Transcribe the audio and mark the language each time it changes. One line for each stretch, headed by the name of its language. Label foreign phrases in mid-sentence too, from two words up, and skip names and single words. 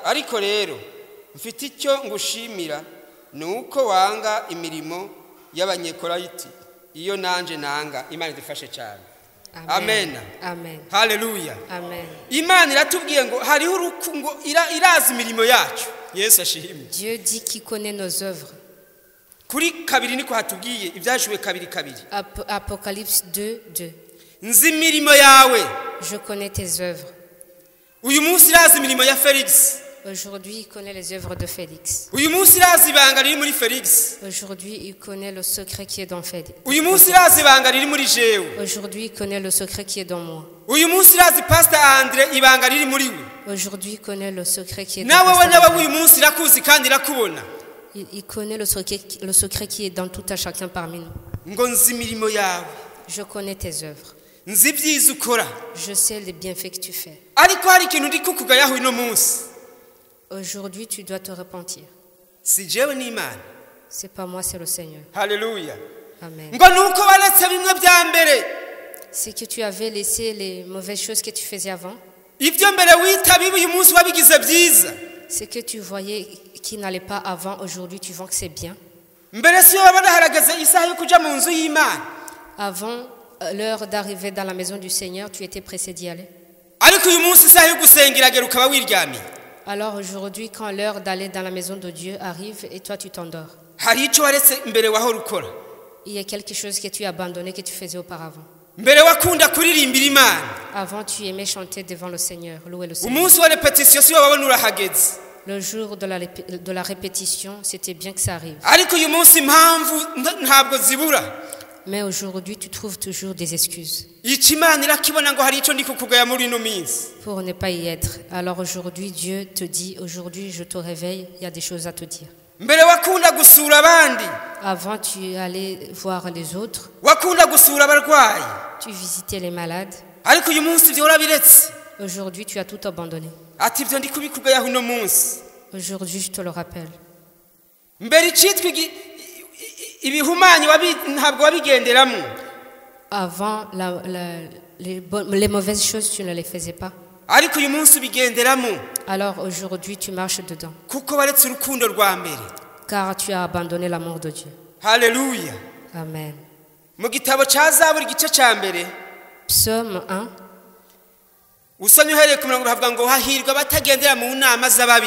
Rundi: Ariko rero mfite icyo ngushimira, nuko wanga imirimo y'abanyekorayiti, iyo nanje nanga. Imana idufashe cyane. Amen. Amen. Haleluya. Amen. Imana iratubwiye ngo hariho urukungo irazi imirimo yacu. Yesu ashimwe.
French: Dieu dit qu'il connaît nos œuvres.
Rundi: Kuri kabiri niko hatubwiye ibyahishuwe kabiri.
French: Apocalypse 2.
Rundi: Nzi imirimo yawe.
French: Je connais tes œuvres.
Rundi: Uyu munsi irazi imirimo ya Felix.
French: Aujourd'hui, il connaît les œuvres de Félix.
Rundi: Uyu munsi irazi ibanga riri muri Felix.
French: Aujourd'hui, il connaît le secret qui est dans Félix.
Rundi: Uyu munsi irazi ibanga riri muri jewe.
French: Aujourd'hui, il connaît le secret qui est dans moi.
Rundi: Uyu munsi irazi Pastor Andre ibanga riri muri we.
French: Aujourd'hui, il connaît le secret qui est dans
Rundi: nawe Pastor nawe uyu munsi irakuzi kandi irakubona.
French: Il connaît le secret qui est dans tout à chacun parmi nous.
Rundi: Ngo nzi imirimo yawe.
French: Je connais tes œuvres.
Rundi: Nzi ibyiza ukora.
French: Je sais les bienfaits que tu fais.
Rundi: Ariko hari ikintu ndi kukugayaho ino munsi.
French: Aujourd'hui, tu dois te repentir.
Rundi: Si jewe ni Imana.
French: C'est pas moi, c'est le Seigneur.
Rundi: Haleluya. Amen. Ngo nuko waretse bimwe bya mbere.
French: C'est que tu avais laissé les mauvaises choses que tu faisais avant.
Rundi: Ibyo mbere wita bibi uyu munsi wabigize byiza.
French: C'est que tu voyais qui n'allait pas avant, aujourd'hui tu vois que c'est bien.
Rundi: Mbere si wabona harageze isaha yo kuja mu nzu y'Imana.
French: Avant l'heure d'arriver dans la maison du Seigneur, tu étais pressé d'y aller.
Rundi: Ariko uyu munsi isaha yo gusengera gera ukaba wiryamiye.
French: Alors aujourd'hui, quand l'heure d'aller dans la maison de Dieu arrive et toi tu t'endors,
Rundi: hari ico waretse mbere wahora ukora.
French: il y a quelque chose que tu as abandonné que tu faisais auparavant.
Rundi: Mbere wakunda kuririmbira Imana.
French: Avant tu aimais chanter devant le Seigneur, louer le Seigneur.
Rundi: Umunsi wa repetition si wabona urahageze.
French: Le jour de la répétition, c'était bien que ça arrive.
Rundi: Ariko uyu munsi impamvu ntabwo zibura.
French: Mais aujourd'hui, tu trouves toujours des excuses
Rundi: Iki Imana irakibona ngo hari ico ndi kukugaya muri ino minsi.
French: pour ne pas y être. Alors aujourd'hui, Dieu te dit, aujourd'hui je te réveille, il y a des choses à te dire.
Rundi: Mbere wakunda gusura abandi.
French: Avant, tu allais voir les autres,
Rundi: Wakunda gusura abarwayi.
French: tu visitais les malades.
Rundi: Ariko uyu munsi byo urabiretse.
French: Aujourd'hui, tu as tout abandonné.
Rundi: Ati byo ndi kubikugayaho ino munsi.
French: Aujourd'hui, je te le rappelle.
Rundi: Mbere icitwa ibihumanyi ntabwo wabigenderamo.
French: Avant, les mauvaises choses, tu ne les faisais pas.
Rundi: Ariko uyu munsi ubigenderamo.
French: Alors aujourd'hui, tu marches dedans.
Rundi: Kuko waretse urukundo rwa mbere.
French: Car tu as abandonné l'amour de Dieu.
Rundi: Haleluya. Amen. Mu gitabo ca Zaburi igice ca mbere.
French: Psaume 1.
Rundi: Usomye uhereye ku murongo havuga ngo hahirwa batagendera mu nama z'ababi.